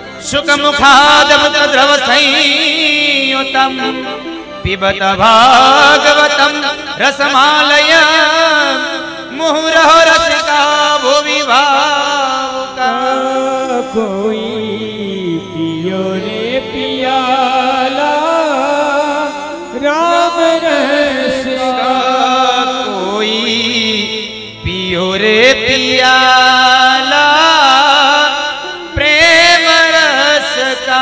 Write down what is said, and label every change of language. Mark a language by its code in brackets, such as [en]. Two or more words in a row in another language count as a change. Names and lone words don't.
[sa] शुकमुखादमृतद्रव संयुतं पिबत भागवतं रसमालय मुहुरहो रसिका भुवि भावुका। [hi] कोई पियो रे पियाला राम रस का, कोई पियो रे पियाला प्रेम रस का।